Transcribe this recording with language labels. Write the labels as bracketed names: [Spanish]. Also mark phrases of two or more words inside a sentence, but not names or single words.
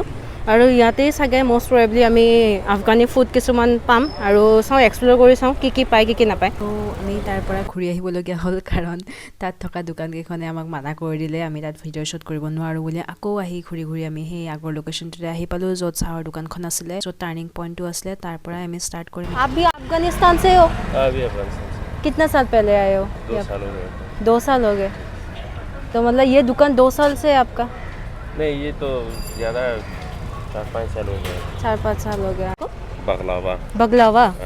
[Assamese] আৰু ইয়াতেই চাগে [English] most probably [Assamese] আমি [English] Afghani food [Assamese] কিছুমান পাম, আৰু চাওঁ এক্সপ্ল'ৰ কৰি চাওঁ কি কি পায় কি কি নাপায়। তো আমি তাৰ পৰা ঘূৰি আহিবলগীয়া হ'ল, কাৰণ তাত থকা দোকানকেইখনে আমাক মানা কৰি দিলে আমি তাত [English] video shoot [Assamese] কৰিব নোৱাৰোঁ বুলি। আকৌ আহি ঘূৰি আমি সেই আগৰ লোকেশ্যনটোতে আহি পালোঁ, য'ত চাহৰ দোকানখন আছিলে, য'ত [English] turning pointটো [Assamese] আছিলে। তাৰ পৰাই আমি ষ্টাৰ্ট কৰিম। [Hindi] आप भी अफगानिस्तान से हो? अभी अफगानिस्तान से कितने साल पहले आए हो? 2 साल हो गए। 2 साल हो गए। तो मतलब ये दुकान 2 साल से है आपका? नहीं, ये तो ज़्यादा 4-5 साल हो गए। 4-5 साल हो गया आपको। बगलावा बगलावा हाँ।